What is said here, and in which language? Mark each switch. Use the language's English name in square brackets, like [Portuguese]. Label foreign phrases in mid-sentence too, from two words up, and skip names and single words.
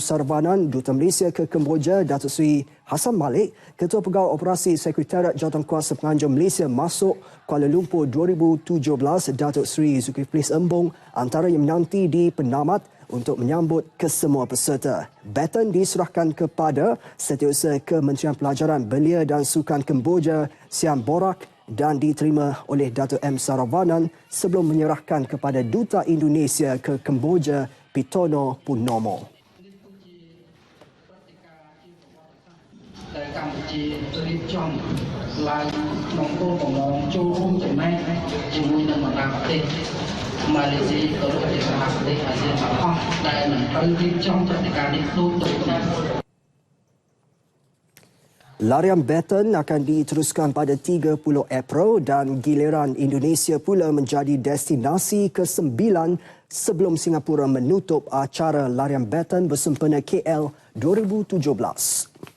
[Malay] Sarvanan, Duta Malaysia ke Kemboja, Datuk Seri Hassan Malik, Ketua Pegawai Operasi Sekretariat Jawatankuasa Penganjur Malaysia masuk Kuala Lumpur 2017, Datuk Seri Zulkifli Embong antara yang menanti di penamat untuk menyambut kesemua peserta. Baton diserahkan kepada Setiausaha Kementerian Pelajaran, Belia dan Sukan Kemboja, Siam Borak dan diterima oleh Dato' M. Sarvanan sebelum menyerahkan kepada Duta Indonesia ke Kemboja, Pitono Purnomo. [Khmer] តែកម្ពុជារៀបចំឡើងក្នុងគោលបំណងចូលរួមចំណែកជាមួយនឹងបណ្ដាប្រទេសម៉ាឡេស៊ីក៏ដូចជាសហប្រទេសអាស៊ានទាំងអស់ដែលនឹងត្រូវរៀបចំព្រឹត្តិការណ៍នេះដូចគ្នា [Malay] Larian baton akan diteruskan pada 30 April dan giliran Indonesia pula menjadi destinasi ke-9 sebelum Singapura menutup acara larian baton bersempena KL 2017.